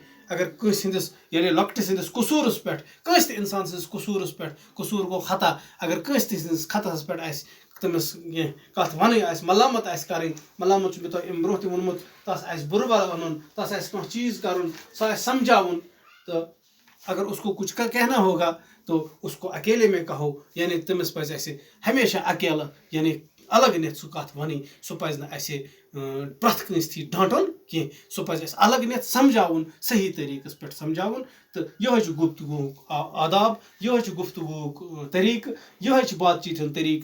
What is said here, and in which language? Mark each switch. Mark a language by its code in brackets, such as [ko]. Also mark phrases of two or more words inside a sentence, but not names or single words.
[ks] اگر کٲنٛسہِ ہٕنٛدِس یعنی لۄکٹِس ہٕنٛدِس قصوٗرس پٮ۪ٹھ، کٲنٛسہِ تہِ انسان سٕنٛدِس قصوٗرس پٮ۪ٹھ، قصوٗر گوٚو خطا، اگر کٲنٛسہِ تہِ سٕنٛدِس خطاہس پٮ۪ٹھ آسہِ تٔمِس کینٛہہ کتھ وَنٕنۍ آسہِ، ملامت آسہِ کرٕنۍ، ملامت چھُ مےٚ تۄہہِ اَمہِ برونٛہہ تہِ ووٚنمُت، تس آسہِ بُرٕ بلا وَنُن، تس آسہِ کانٛہہ چیٖز کرُن، سُہ آسہِ سمجھاوُن. [ur] تہٕ اگر اس کو کچھ کہنا ہوگا تو اس کو اکیلے میں کہو. [ks] یعنی تٔمِس پزِ اَسہِ ہمیشہ اکیلہٕ یعنی الگ نِتھ سُہ کتھ وَنٕنۍ. سُہ پزِ نہٕ اَسہِ پرٛٮ۪تھ کٲنٛسہِ تھی ڈانٹُن کینٛہہ. سُہ پزِ اَسہِ الگ نِتھ سمجھاوُن، صحیح طریٖقس پٮ۪ٹھ سمجھاوُن. تہٕ یِہوے چھُ گفتگوٗہُک آداب، یِہوے چھُ گفتگوٗہُک طریٖقہٕ، یِہوے چھُ [ur] بات چیٖت [ks] ہُنٛد طریٖقہٕ.